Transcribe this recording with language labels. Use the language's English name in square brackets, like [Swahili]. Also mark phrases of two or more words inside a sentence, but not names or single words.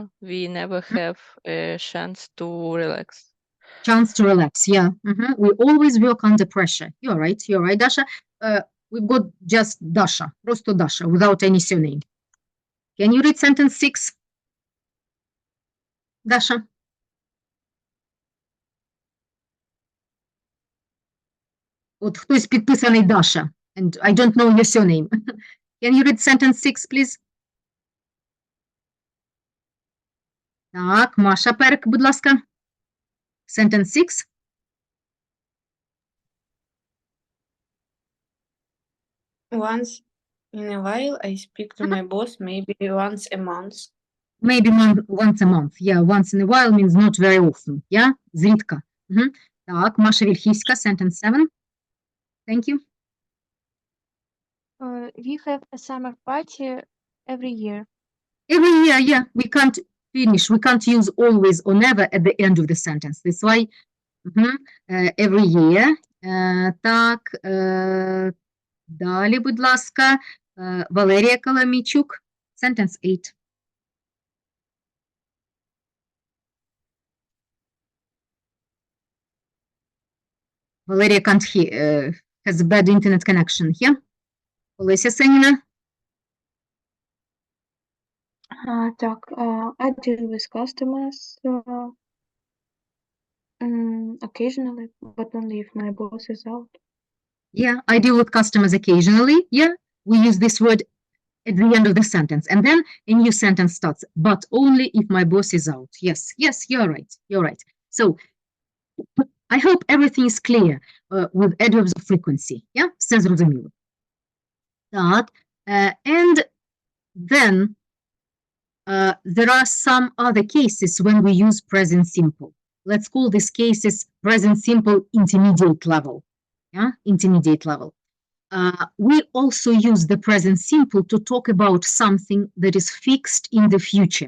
[English] We never have a chance to relax. Chance to relax, yeah. We always work under pressure. You're right, Dasha. We've got just Dasha, просто Dasha, without any surname. Can you read sentence 6? Dasha. [Ukrainian] От хтось підписаний [English] Dasha, and I don't know your surname. Can you read sentence 6, please? [Ukrainian] Так, Маша Перк, будь ласка. [English] Sentence 6. Once in a while, I speak to my boss, maybe once a month. Maybe once a month. Yeah, once in a while means not very often. Yeah, [Ukrainian] зрідка. Так, Маша Вільхівська, [English] sentence 7. Thank you. We have a summer party every year. Every year, yeah. We can't use always or never at the end of the sentence. That's why every year. [Ukrainian] Так, далі, будь ласка, Валерія Коломійчук, [English] sentence 8. Valeria can't hear, has a bad internet connection here. [Ukrainian] Олеся Сеніна. Так, [English] I deal with customers occasionally, but only if my boss is out. Yeah, I deal with customers occasionally. Yeah, we use this word at the end of the sentence. And then a new sentence starts, but only if my boss is out. Yes, yes, you're right. You're right. So I hope everything is clear with adverbs of frequency. Yeah, [Ukrainian] все зрозуміло. Так, [English] and then there are some other cases when we use present simple. Let's call these cases present simple intermediate level. Yeah, intermediate level. We also use the present simple to talk about something that is fixed in the future.